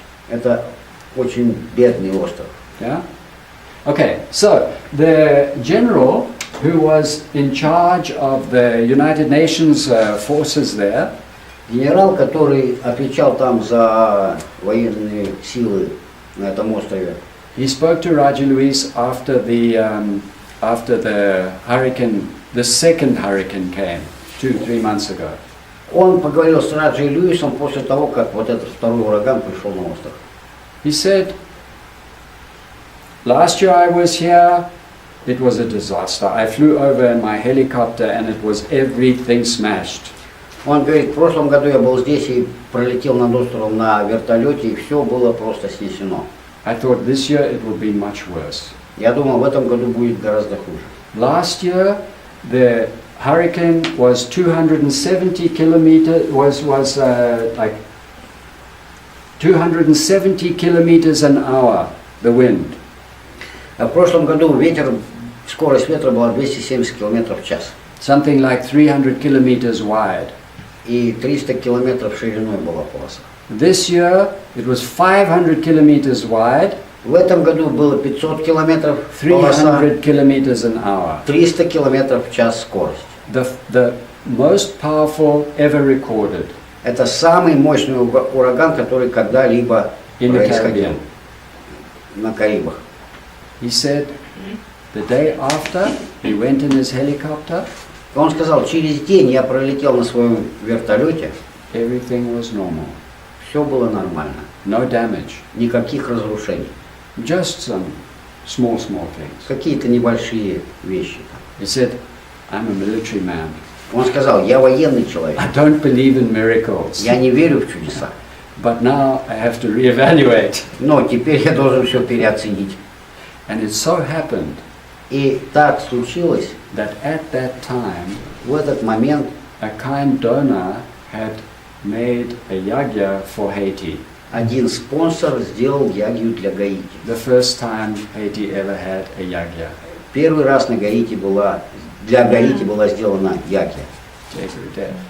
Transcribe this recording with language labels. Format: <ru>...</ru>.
<ru>Это очень бедный остров.</ru> <en>yeah? Okay, so the general who was in charge of the United Nations forces there,</en> <ru>Генерал, который отвечал там за военные силы на этом острове,</ru> <en>he spoke to Raja Luis after the hurricane, the second hurricane came 2-3 months ago.</en> <ru>он поговорил с Раджей Льюисом после того, как вот этот второй ураган пришел на остров.</ru> <en>He said, last year I was here, it was a disaster. I flew over in my helicopter and it was everything smashed.</en> <ru>Он говорит, в прошлом году я был здесь и пролетел над островом на вертолете, и все было просто снесено.</ru> <en>I thought this year it would be much worse.</en> <ru>Я думал, в этом году будет гораздо хуже.</ru> <en>Last year the hurricane was 270 kilometers, like 270 kilometers an hour, the wind.</en> <ru>А в прошлом году скорость ветра была 270 км в час.</ru> <en>Something like 300 kilometers wide.</en> <ru>И 300 километров шириной была полоса.</ru> <en>This year it was 500 kilometers wide,</en> <ru>В этом году было 500 километров полоса,</ru> <en>300 kilometers an hour.</en> <ru>300 километров в час скорость.</ru> <en>The most powerful ever recorded</en> <ru>Это самый мощный ураган, который когда-либо</ru> <en>in the</en> <ru>происходил</ru> <en>Caribbean.</en> <ru>на Карибах.</ru> <en>He said the day after he went in his helicopter,</en> <ru>Он сказал, через день я пролетел на своем вертолете,</ru> <en>everything was normal.</en> <ru>все было нормально,</ru> <en>No damage.</en> <ru>никаких разрушений,</ru> <en>Just some small things.</en> <ru>какие-то небольшие вещи.</ru> <en>He said, I'm a military man.</en> <ru>Он сказал, я военный человек,</ru> <en>I don't believe in miracles.</en> <ru>я не верю в чудеса,</ru> <en>But now I have to reevaluate.</en> <ru>но теперь я должен все переоценить.</ru> <en>And it so happened</en> <ru>И так случилось,</ru> <en>that at that time,</en> <ru>в этот момент</ru> <en>a kind donor had made a yagya for Haiti.</en> <ru>один спонсор сделал ягью для Гаити.</ru> <en>The first time Haiti ever had a yagya.</en> <ru>Первый раз на Гаити для Гаити была сделана ягья.</ru>